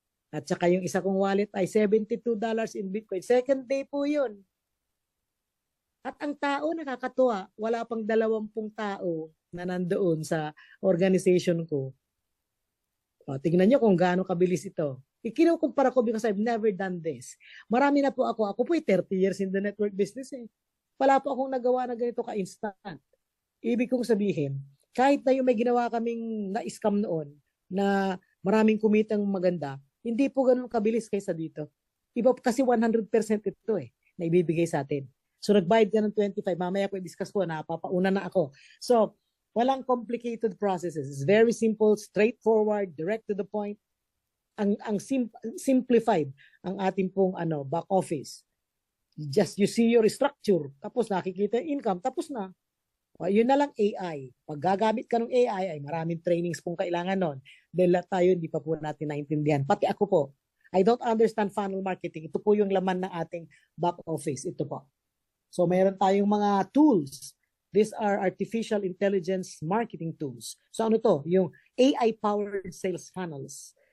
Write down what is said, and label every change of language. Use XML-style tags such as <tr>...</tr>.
<tl>At saka yung isa kong wallet ay $72 in Bitcoin.</tl> <en>Second day</en> <tl>po yun. At ang tao nakakatuwa, wala pang 20 tao na nandoon sa organization ko. O, tingnan nyo kung gaano kabilis ito. Ikinukumpara ko</tl> <en>because I've never done this.</en> <tl>Marami na po ako. Ako po</tl> <en>30 years in the network business</en> <tl>eh. Wala po akong nagawa na ganito ka-instant. Ibig kong sabihin, kahit na yung may ginawa kaming na-scam noon na maraming kumitang maganda, hindi po ganun kabilis kaysa dito. Iba kasi 100% ito eh, na ibibigay sa atin. So nagbayad ka ng 25, mamaya ko i-discuss ko, napapauna na ako.</tl> <en>So,</en> <tl>walang</tl> <en>complicated processes. It's very simple, straightforward, direct to the point.</en> <tl>Simplified ang ating pong back office.</tl> <en>You see your structure,</en> <tl>tapos nakikita yung income, tapos na. Yun na lang AI. Pag gagamit ka ng AI, ay maraming trainings pong kailangan nun. Dahil tayo, hindi pa po natin naintindihan. Pati ako po,</tl> <en>I don't understand funnel marketing.</en> <tl>Ito po yung laman ng ating back office. Ito po. So, mayroon tayong mga tools.</tl> <en>These are artificial intelligence marketing tools. So,</en> <tl>ano to?</tl> <en>Yung AI-powered sales funnels.</en>